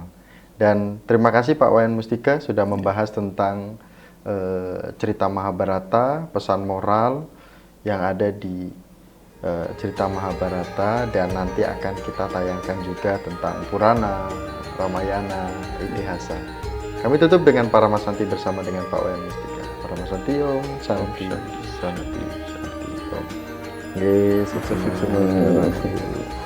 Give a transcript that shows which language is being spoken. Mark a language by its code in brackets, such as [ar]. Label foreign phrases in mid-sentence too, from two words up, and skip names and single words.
[id] Dan terima kasih Pak Wayan Mustika sudah membahas tentang cerita Mahabharata, pesan moral yang ada di cerita Mahabharata, dan nanti akan kita tayangkan juga tentang Purana, Ramayana, Itihasa. Kami tutup dengan Paramasanti bersama dengan Pak Wayan Mustika. Paramasanti [sa] Om, Santi, Santi, Santi Om. [id] Sukses semua.